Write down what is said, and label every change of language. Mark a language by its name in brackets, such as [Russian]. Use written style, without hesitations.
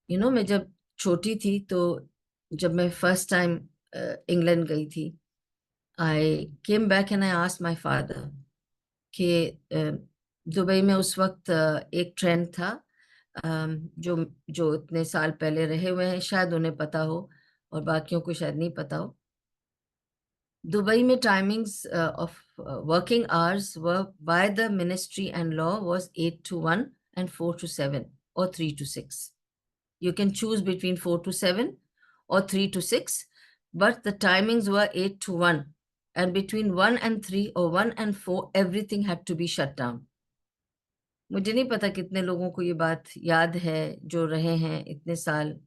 [Urdu] میں جب چھوٹی تھی تو جب میں فرسٹ ٹائم انگلینڈ گئی تھی, [English] I came back and I asked my father [Urdu] کہ دبئی میں اس وقت ایک ٹرینڈ تھا, جو اتنے سال پہلے رہے ہوئے ہیں شاید انہیں پتا ہو اور باقیوں کو شاید نہیں پتا ہو. [English] Dubai میں timings of working hours by the ministry and law was 8 to 1 and 4 to 7 or 3 to 6. You can choose between 4 to 7 or 3 to 6, but the timings were 8 to 1. And between 1 and 3 or 1 and 4, everything had to be shut down. [Urdu] مجھے نہیں پتا کتنے لوگوں کو یہ بات یاد ہے جو رہے ہیں اتنے سال.